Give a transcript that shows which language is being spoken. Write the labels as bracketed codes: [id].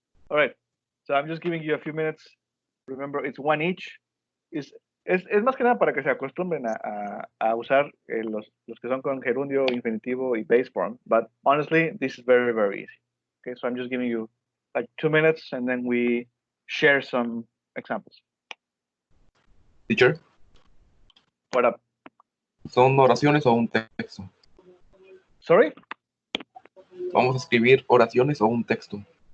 [en] All right, so I'm just giving you a few minutes. Remember, it's one each. [es] Es más que nada para que se acostumbren a usar los que son con gerundio, infinitivo y base form. [en] But honestly, this is very, very easy. Okay, so I'm just giving you like 2 minutes and then we share some examples. Teacher. What up? [es] ¿Son oraciones o un texto? [en] Sorry? [es] ¿Vamos a escribir oraciones o un texto?